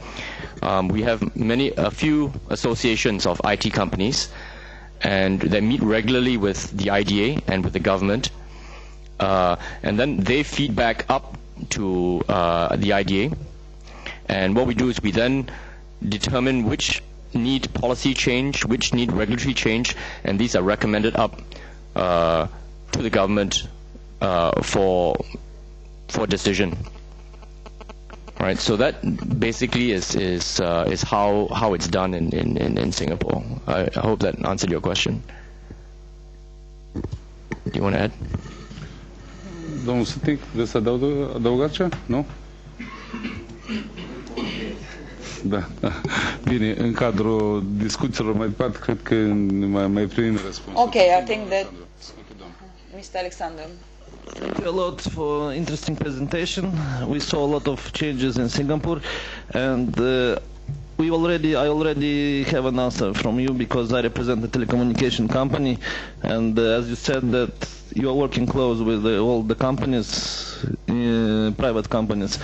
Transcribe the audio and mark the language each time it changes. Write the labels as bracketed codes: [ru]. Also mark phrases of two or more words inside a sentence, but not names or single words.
[en] We have a few associations of IT companies, and they meet regularly with the IDA and with the government, and then they feed back up to the IDA, and what we do is we then determine which need policy change, which need regulatory change, and these are recommended up to the government for decision. Right, so that basically is how it's done in Singapore. I hope that answered your question. Do you want to add? [ro] Domnul Sutnic, vreți să adăugați ceva? Nu? Da. Bine, în cadrul discuțiilor mai departe, cred că mai primim răspunsul. [en] Okay, I think that Mr. Alexander. Thank you a lot for interesting presentation. We saw a lot of changes in Singapore, and I already have an answer from you because I represent a telecommunication company, and as you said that you are working close with all the companies, private companies.